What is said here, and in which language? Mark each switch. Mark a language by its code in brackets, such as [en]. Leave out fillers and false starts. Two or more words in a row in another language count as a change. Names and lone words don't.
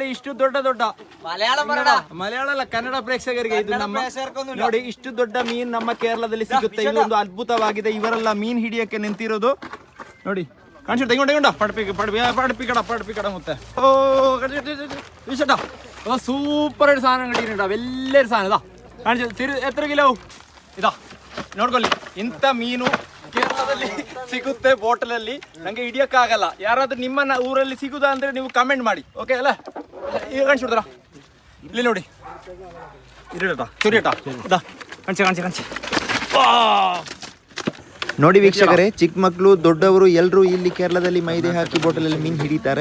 [kn] ಇಷ್ಟು ದೊಡ್ಡ ದೊಡ್ಡ ಮಲಯಾಳ ಕನ್ನಡ ಪ್ರೇಕ್ಷಕರಿಗೆ ಇದು ನಮ್ಮ ನೋಡಿ, ಇಷ್ಟು ದೊಡ್ಡ ಮೀನು ನಮ್ಮ ಕೇರಳದಲ್ಲಿ ಸಿಗುತ್ತೆ. ಇದೊಂದು ಅದ್ಭುತವಾಗಿದೆ. ಇವರೆಲ್ಲ ಮೀನು ಹಿಡಿಯಕ್ಕೆ ನಿಂತಿರೋದು ನೋಡಿ, ಕಾಣಿಸುತ್ತೆ. ತೆಗೊಂಡ ಪಡ್ಪಿಕಡ ಮತ್ತೆ ಸೂಪರ್ [ml] ಸಾധനം കിട്ടിയിട്ടുണ്ട്. വലിയൊരു സാധനം ഇതാ കാണിച്ചു. എത്ര കിലോ ഇതാ ನೋಡ್ಕೊಳ್ಳಿ. [kn] ಇಂಥ ಮೀನು ಕೇರಳದಲ್ಲಿ ಸಿಗುತ್ತೆ ಬೋಟಲಲ್ಲಿ. ನಂಗೆ ಹಿಡಿಯಕ್ಕಾಗಲ್ಲ. ಯಾರಾದ್ರೂ ನಿಮ್ಮ ಊರಲ್ಲಿ ಸಿಗುದಾ ಅಂದ್ರೆ ನೀವು ಕಮೆಂಟ್ ಮಾಡಿ, ಓಕೆ ಅಲ್ಲ? ಈಗ ಕಾಣಿಸ್ಬಿಡ್ತಾರ ಇಲ್ಲಿ ನೋಡಿ. ನೋಡಿ ವೀಕ್ಷಕರೇ, ಚಿಕ್ಕ ಮಕ್ಕಳು ದೊಡ್ಡವರು ಎಲ್ಲರೂ ಇಲ್ಲಿ ಕೇರಳದಲ್ಲಿ ಮೈದೆ ಹಾಕಿ ಬೋಟಲಲ್ಲಿ ಮೀನು ಹಿಡಿತಾರೆ.